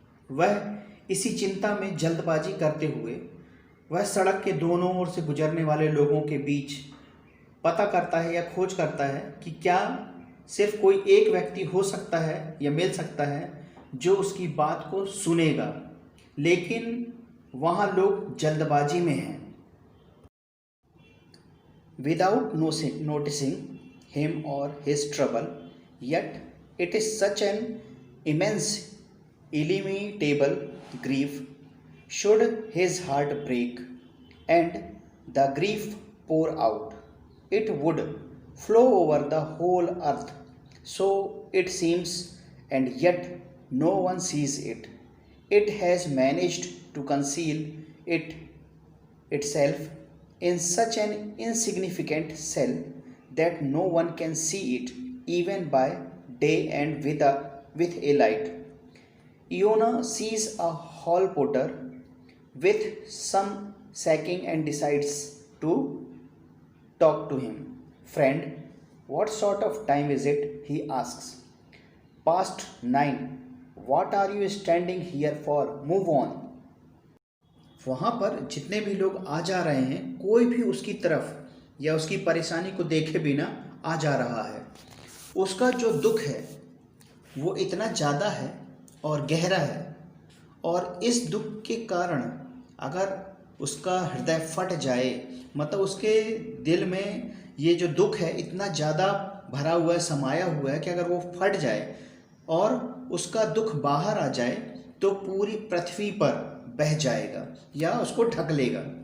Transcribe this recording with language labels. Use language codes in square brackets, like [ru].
[hi] वह इसी चिंता में जल्दबाजी करते हुए वह सड़क के दोनों ओर से गुजरने वाले लोगों के बीच पता करता है या खोज करता है कि क्या सिर्फ कोई एक व्यक्ति हो सकता है या मिल सकता है जो उसकी बात को सुनेगा, लेकिन वहाँ लोग जल्दबाजी में हैं। [en] Without noticing him or his trouble, yet it is such an immense, illimitable grief. Should his heart break and the grief pour out, it would flow over the whole earth. So it seems, and yet no one sees it. It has managed to conceal itself in such an insignificant cell that no one can see it even by day and with a light. Iona sees a hall porter with some sacking and decides to talk to him. Friend, what sort of time is it? He asks. Past 9. What are you standing here for? Move on. [hi] वहाँ पर जितने भी लोग आ जा रहे हैं, कोई भी उसकी तरफ या उसकी परेशानी को देखे बिना आ जा रहा है। उसका जो दुख है वो इतना ज़्यादा है और गहरा है, और इस दुख के कारण अगर उसका हृदय फट जाए, मतलब उसके दिल में ये जो दुख है इतना ज़्यादा भरा हुआ है, समाया हुआ है कि अगर वो फट जाए और उसका दुख बाहर आ जाए तो पूरी पृथ्वी पर बह जाएगा या उसको ढक लेगा।